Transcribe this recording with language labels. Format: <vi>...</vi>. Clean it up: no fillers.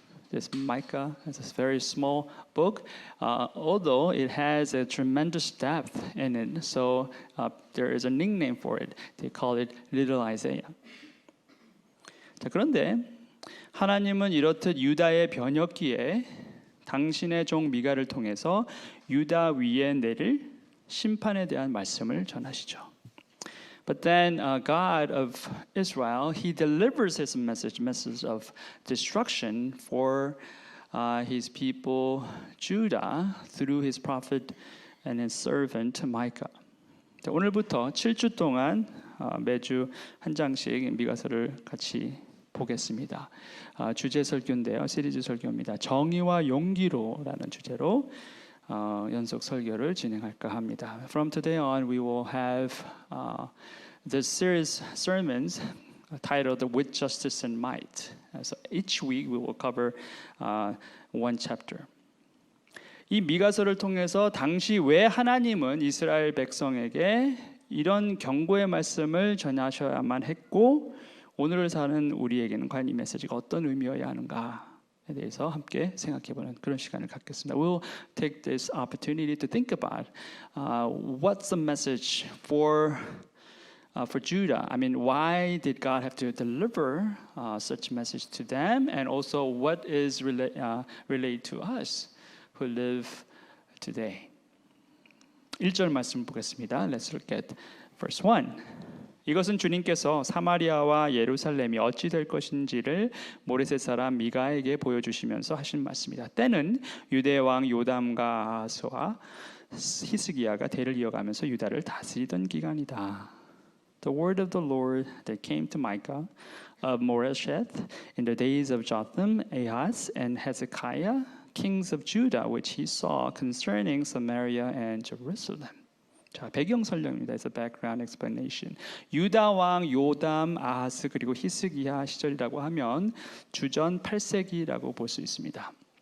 <en>This Micah is a very small book, although it has a tremendous depth in it. So there is a nickname for it. They call it Little Isaiah.</en> <ko>자, 그런데 하나님은 이렇듯 유다의 변혁기에 당신의 종 미가를 통해서 유다 위에 내릴 심판에 대한 말씀을 전하시죠.</ko> <en>But then God of Israel, He delivers His message of destruction for His people Judah through His prophet and His servant Micah.</en> <ko>자, 오늘부터 7주 동안 매주 한 장씩 미가서를 같이 보겠습니다. 주제 설교인데요. 시리즈 설교입니다. 정의와 용기로라는 주제로 연속 설교를 진행할까 합니다.</ko> <en>From today on, we will have this series sermons titled "With Justice and Might." So each week we will cover one chapter.</en> <ko>이 미가서를 통해서 당시 왜 하나님은 이스라엘 백성에게 이런 경고의 말씀을 전하셔야만 했고 오늘을 사는 우리에게는 과연 이 메시지가 어떤 의미여야 하는가? 에 대해서 함께 생각해보는 그런 시간을 갖겠습니다.</ko> <en>We'll take this opportunity to think about what's the message for Judah. I mean, why did God have to deliver such message to them, and also what is related to us who live today.</en> <ko>1절 말씀 보겠습니다.</ko> <en>Let's look at verse 1.</en> <ko>이것은 주님께서 사마리아와 예루살렘이 어찌 될 것인지를 모레셋 사람 미가에게 보여주시면서 하신 말씀이다. 때는 유대 왕 요담과 아하스와 히스기야가 대를 이어가면서 유다를 다스리던 기간이다.</ko> <en>The word of the Lord that came to Micah of Moresheth in the days of Jotham, Ahaz, and Hezekiah, kings of Judah, which he saw concerning Samaria and Jerusalem.</en> <ko>자, 배경 설명입니다.</ko> <en>It's a background explanation.</en> <ko>유다 왕 요담, 아하스 그리고 히스기야 시절이라고 하면 주전 8세기라고 볼 수 있습니다.</ko>